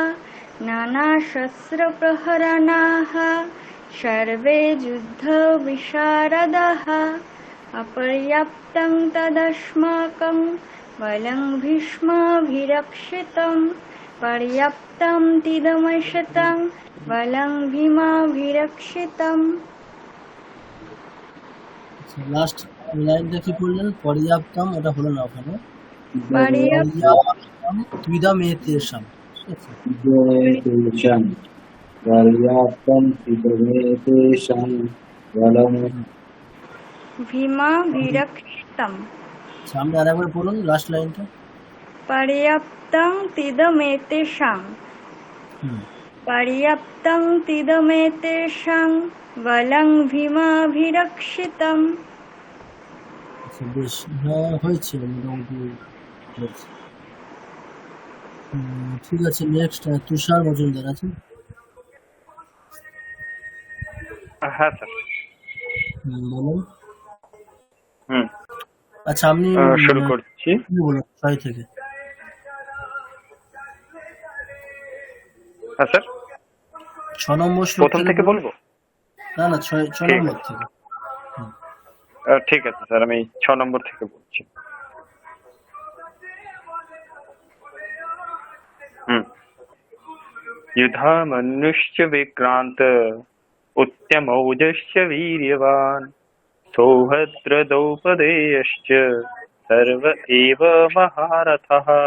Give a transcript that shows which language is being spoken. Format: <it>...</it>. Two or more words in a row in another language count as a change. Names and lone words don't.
<sa>नानाशस्त्रप्रहरणाः सर्वे युद्धविशारदाः। अपर्याप्तं तदस्माकं बलं भीष्माभिरक्षितं पर्याप्तं तिदमशतं बलं भीमाभिरक्षितम्।</sa> <bn>লাস্ট লাইনটা কি বললেন? পর্যাপ্তম, ওটা হলো না ওখানে।</bn> <sa>पर्याप्तं পর্যাপ্তম ত্বিদম এতেষাম,</sa> <bn>ঠিক আছে?</bn> <sa>तेषां पर्याप्तं तिदमेतेषां बलं भीमाभिरक्षितम्।</sa> <bn>আচ্ছা, আপনি আরেকবার বলুন লাস্ট লাইনটা।</bn> <sa>पर्याप्तं तिदमेतेषां</sa> <bn>হুম,</bn> <sa>पर्याप्तं तिदमेतेषां बलं भीमाभिरक्षितम्।</sa> <bn>আচ্ছা বেশ, হ্যাঁ হয়েছে মোটামুটি হয়েছে। ঠিক আছে, নেক্সট তুষার মজুমদার আছে। হ্যাঁ স্যার। বলুন। হুম আচ্ছা আপনি শুরু করছি। কি বলুন 6 থেকে। হ্যাঁ স্যার, 6 নম্বর শ্লোক প্রথম থেকে বলবো? না না, 6 ঠিক নম্বর আছে। থেকে। ঠিক আছে স্যার, আমি 6 নম্বর থেকে বলছি।</bn> <sa>युधा मनुष्य विक्रांत उत्तमौजश्च वीर्यवान् सौभद्रद्रौपदेयश्च सर्व एव महारथः</sa>